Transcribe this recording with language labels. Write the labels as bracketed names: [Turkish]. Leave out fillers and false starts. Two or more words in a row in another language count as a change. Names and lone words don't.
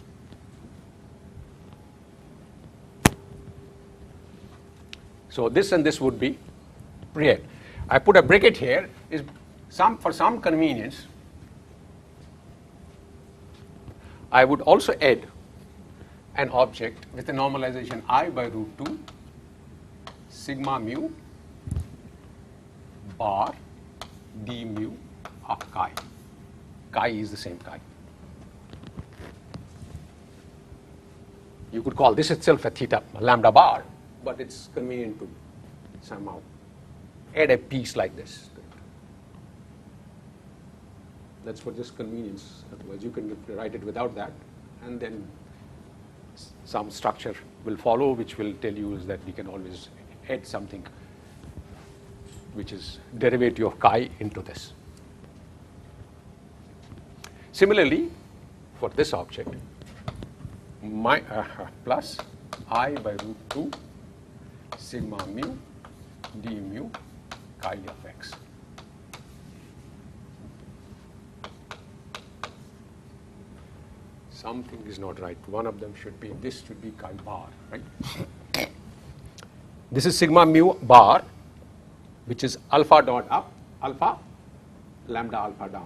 [English] So this and this would be real. I put a bracket here is for some convenience. I would also add an object with a normalization I by root 2 sigma mu bar d mu of chi. Chi is the same chi. You could call this itself a theta lambda bar, but it's convenient to somehow add a piece like this. That's for just convenience. Otherwise, you can write it without that, and then some structure will follow, which will tell you is that we can always add something which is derivative of chi into this. Similarly, for this object, plus I by root 2 sigma mu d mu chi of x. Something is not right. One of them should be, this should be chi bar, right? This is sigma mu bar, which is alpha dot up, alpha, lambda alpha down.